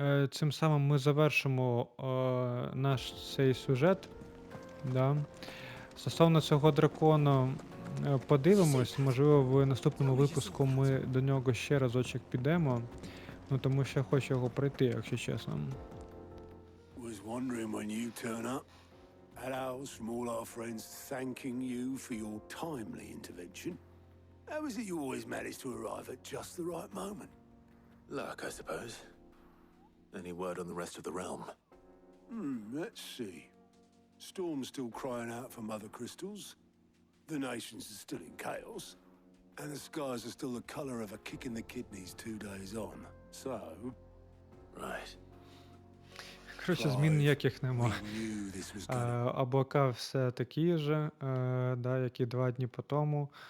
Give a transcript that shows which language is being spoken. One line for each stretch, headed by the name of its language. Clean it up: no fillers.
Ukrainian: Цим самим ми завершимо наш цей сюжет. Да. Стосовно цього дракона подивимось, можливо, в наступному випуску ми до нього ще разочок підемо. Ну тому що я хочу його пройти, якщо чесно.
English: Was wondering when you turn up. Hellos from all our friends thanking you for your timely intervention. How is it you always manage to arrive at just the right moment? Luck, I suppose. Any word on the rest of the realm? Let's see. Storm's still crying out for mother crystals. The nations are still in chaos. And the skies are still the color of a kick in the kidneys 2 days on. So... Right.
Ukrainian: Коротше, змін ніяких нема. Облака все такі ж, да, як і 2 дні по тому.